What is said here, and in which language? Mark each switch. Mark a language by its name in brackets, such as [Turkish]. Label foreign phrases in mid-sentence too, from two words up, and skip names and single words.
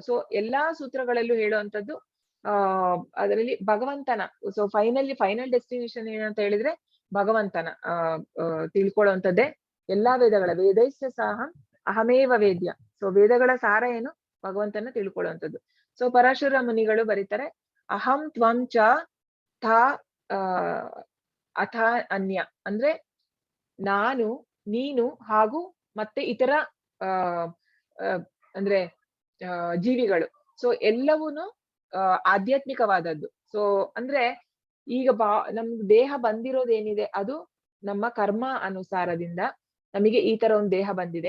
[Kannada] ಸೊ ಎಲ್ಲಾ ಸೂತ್ರಗಳಲ್ಲೂ ಹೇಳುವಂತದ್ದು ಅದರಲ್ಲಿ ಭಗವಂತನ, ಸೊ [English] final destination [Kannada] ಏನಂತ ಹೇಳಿದ್ರೆ ಭಗವಂತನ ತಿಳ್ಕೊಳ್ಳುವಂಥದ್ದೇ ಎಲ್ಲಾ [Sanskrit] ವೇದೈಸ್ಯ ಸಾಹಂ ಅಹಮೇವ ವೇದ್ಯ. [Kannada] ಸೊ ವೇದಗಳ ಸಾರ ಏನು, ಭಗವಂತನ ತಿಳ್ಕೊಳ್ಳುವಂಥದ್ದು. ಸೊ ಪರಶುರ ಮುನಿಗಳು ಬರೀತಾರೆ, [Sanskrit] ಅಹಂ ತ್ವಂ ಚ ಥಾ ಅಥ ಅನ್ಯ, [Kannada] ಅಂದ್ರೆ ನಾನು, ನೀನು ಹಾಗೂ ಮತ್ತೆ ಇತರ ಅಂದ್ರೆ ಜೀವಿಗಳು. ಸೊ ಎಲ್ಲವೂನು ಆಧ್ಯಾತ್ಮಿಕವಾದದ್ದು. ಸೊ ಅಂದ್ರೆ ಈಗ ನಮ್ ದೇಹ ಬಂದಿರೋದೇನಿದೆ ಅದು ನಮ್ಮ ಕರ್ಮ ಅನುಸಾರದಿಂದ ನಮಗೆ ಈ ತರ ಒಂದು ದೇಹ ಬಂದಿದೆ.